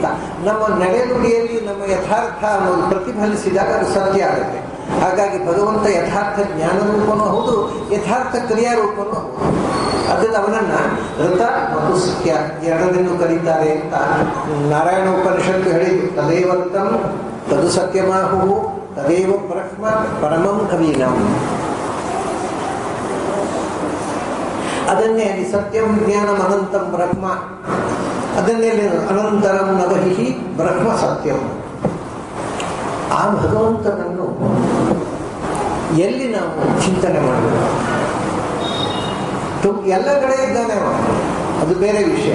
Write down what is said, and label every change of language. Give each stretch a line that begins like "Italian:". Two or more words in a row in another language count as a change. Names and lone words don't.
Kannada: ನಮ್ಮ ನಡೆ ನುಡಿಯಲ್ಲಿ ನಮ್ಮ ಯಥಾರ್ಥ ಅನ್ನೋದು ಪ್ರತಿಫಲಿಸಿದಾಗ ಅದು ಸತ್ಯ ಆಗುತ್ತೆ. ಹಾಗಾಗಿ ಭಗವಂತ ಯಥಾರ್ಥ ಜ್ಞಾನ ರೂಪನೂ ಹೌದು, ಯಥಾರ್ಥ ಕ್ರಿಯಾರೂಪನೂ ಹೌದು. ಅದರಿಂದ ಅವನನ್ನು ಋತ ಮತ್ತು ಸತ್ಯ ಎರಡನೆಂದು ಕರೀತಾರೆ ಅಂತ ನಾರಾಯಣ ಉಪನಿಷತ್ತು ಹೇಳಿದ್ದು.
Sanskrit: ತದೇವರ್ತಂ ತದು ಸತ್ಯಮಾಹುಹು ತದೇವ ಬ್ರಹ್ಮ ಪರಮಂ ಕವೀನಾಂ. ಅದನ್ನೇ ಸತ್ಯಂ ಜ್ಞಾನಂ ಅನಂತಂ ಬ್ರಹ್ಮ. ಅದನ್ನೇ ಅನಂತರಂ ನವಹಿ ಬ್ರಹ್ಮ ಸತ್ಯಂ.
Kannada: ಆ ಭಗವಂತನನ್ನು ಎಲ್ಲಿ ನಾವು ಚಿಂತನೆ ಮಾಡಬೇಕು? ಎಲ್ಲ ಕಡೆ ಇದ್ದಾನೆ, ಅದು ಬೇರೆ ವಿಷಯ.